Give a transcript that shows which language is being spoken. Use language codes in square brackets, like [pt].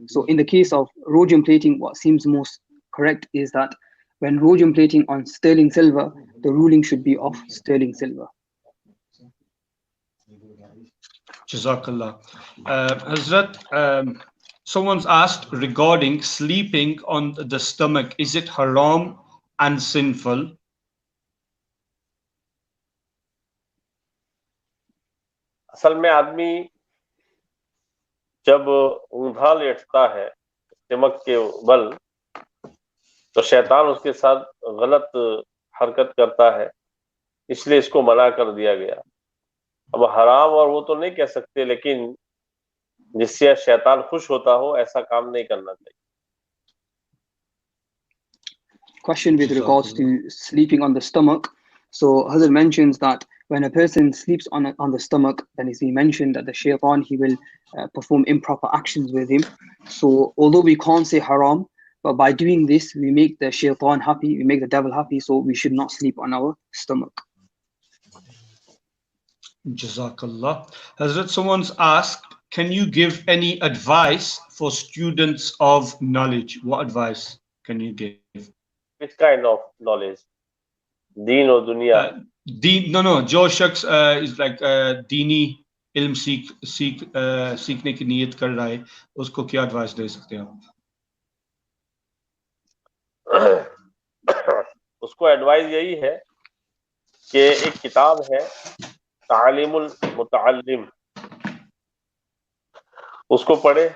[en] So in the case of rhodium plating, what seems most correct is that when rhodium plating on sterling silver, the ruling should be of sterling silver. Jazakallah. Hazrat, someone's asked regarding sleeping on the stomach, is it haram and sinful? [hi] असल में आदमी जब ऊंधा लेटता है stomach के बल तो शैतान उसके साथ गलत हरकत करता है, इसलिए इसको मना कर दिया गया। अब हराम और वो तो नहीं कह सकते, लेकिन जिससे शैतान खुश होता हो ऐसा काम नहीं करना चाहिए। [en] Question with regards to sleeping on the stomach. So Hazrat mentions that when a person sleeps on the stomach, then he mentioned that the shaitan, he will perform improper actions with him. So although we can't say haram, but by doing this, we make the shaitan happy, we make the devil happy, so we should not sleep on our stomach. Jazakallah. Hazrat, someone's asked, can you give any advice for students of knowledge? What advice can you give? Which kind of knowledge? Deen or dunya? No. [hi] जो शख्स [en] is like [hi] दीनी इल्म सीखने की नीयत कर रहा है, उसको क्या एडवाइस दे सकते हैं आप? उसको एडवाइस यही है कि एक किताब है तालीमुल मुतअल्लिम, उसको पढ़े।